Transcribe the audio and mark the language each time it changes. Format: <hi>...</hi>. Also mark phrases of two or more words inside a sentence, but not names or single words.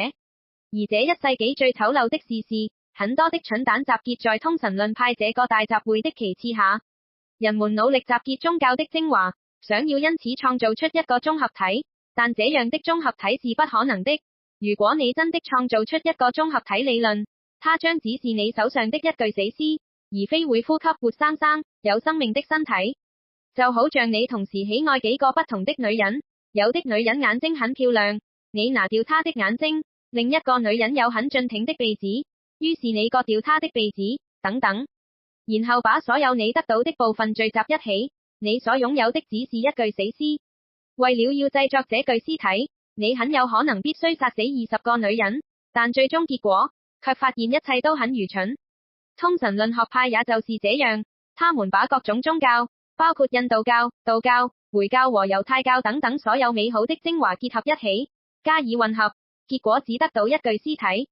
<zh>而這一世紀最醜陋的事是，很多的蠢蛋集結在通神論派這個大集會的旗幟下，人們努力集結宗教的精華，想要因此創造出一個綜合體，但這樣的綜合體是不可能的。如果你真的創造出一個綜合體理論，它將只是你手上的一具死屍，而非會呼吸活生生有生命的身體。就好像你同時喜愛幾個不同的女人，有的女人眼睛很漂亮，你拿掉她的眼睛；另一個女人有很俊挺的鼻子，於是你割掉她的鼻子，等等。然後把所有你得到的部分聚集一起，你所擁有的只是一具死屍。為了要製作這具屍體，你很有可能必須殺死20個女人，但最終結果卻發現一切都很愚蠢。通神論學派也就是這樣，他們把各種宗教，包括印度教、道教、回教和猶太教等等所有美好的精華結合一起，加以混合，結果只得到一具屍體。</zh>